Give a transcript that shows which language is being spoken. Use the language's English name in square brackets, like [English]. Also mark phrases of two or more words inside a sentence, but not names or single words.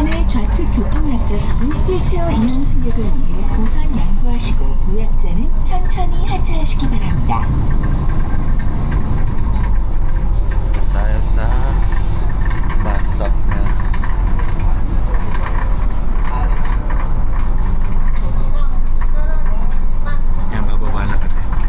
[Korean] 좌측 교통약자석은 휠체어 이용 승객을 위해 우선 양보하시고 보약자는 천천히 하차하시기 바랍니다. [Filipino] Tayo sa bus stop na. Yan, bababa na kami.